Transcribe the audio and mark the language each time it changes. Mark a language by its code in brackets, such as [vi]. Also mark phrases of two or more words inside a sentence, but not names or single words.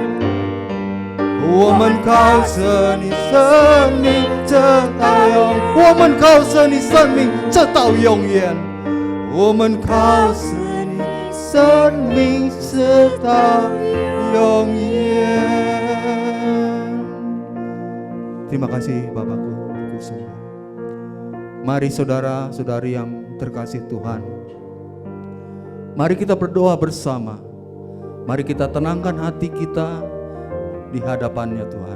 [zh] 我们靠着你生命这道永，我们靠着你生命这道永远，我们靠着你生命这道永远。 [id] Terima kasih Bapakku di surga. Mari saudara-saudari yang terkasih Tuhan, mari kita berdoa bersama. Mari kita tenangkan hati kita di hadapannya Tuhan.